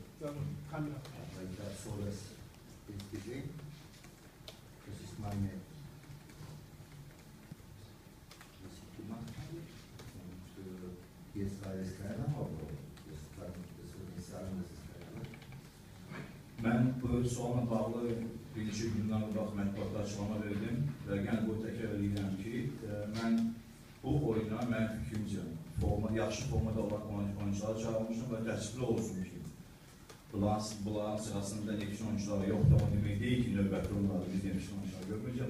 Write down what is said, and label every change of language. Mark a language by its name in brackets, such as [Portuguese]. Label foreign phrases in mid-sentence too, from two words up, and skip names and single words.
[German] Aber ich habe so das Bild gesehen. Das ist meine, was ich gemacht habe. Und jetzt war es keiner, aber das will nicht sagen, dass es keiner wird. [Azerbaijani] Mən bu sualla bağlı bir neçə gündən qabaq mətbuatda açıqlama verdim və yenə bu təkrar edirəm ki, yaxşı formada olan oyuncuları çağırmışam və təəssüflü olsun ki, bunların sırasında Neftçi oyuncuları yoxdur, o demək deyil ki, növbəti oyunlarda biz Neftçi oyuncuları görməyəcək.